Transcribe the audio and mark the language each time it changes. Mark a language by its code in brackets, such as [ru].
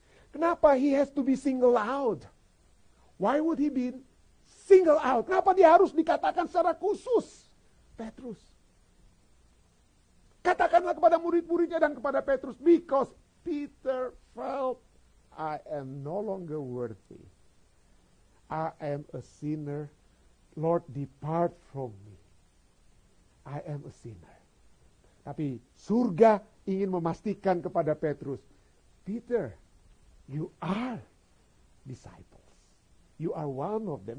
[id] Kenapa [en] he has to be singled out? Why would he be singled out? [id] Kenapa dia harus dikatakan secara khusus? Petrus. Katakanlah kepada murid-muridnya dan kepada Petrus. [en] Because Peter felt, I am no longer worthy. I am a sinner. Lord, depart from me. I am a sinner. [id] Tapi surga ingin memastikan kepada Petrus, Peter, [en] you are disciples. You are one of them.